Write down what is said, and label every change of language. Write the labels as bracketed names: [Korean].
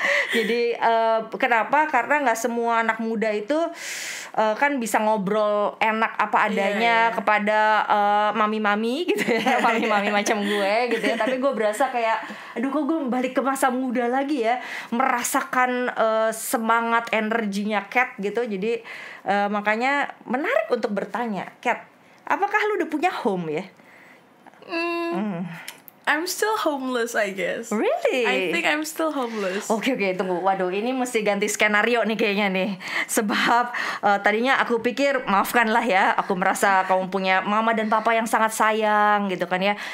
[Indonesian] Jadi kenapa? Karena nggak semua anak muda itu kan bisa ngobrol enak apa adanya kepada mami-mami gitu ya, mami-mami macam gue gitu ya. Tapi gue berasa kayak, aduh kok gue balik ke masa muda lagi ya, merasakan semangat energinya Cat gitu. Jadi makanya menarik untuk bertanya, Cat, apakah lu udah punya [English] home [Indonesian] ya? [English] I'm still homeless, I guess. Really? I think I'm still homeless. [Indonesian] Oke, tunggu. Waduh, ini mesti ganti skenario nih kayaknya nih. Sebab tadinya aku pikir, maafkanlah ya, aku merasa kamu punya mama dan papa yang sangat sayang gitu kan ya.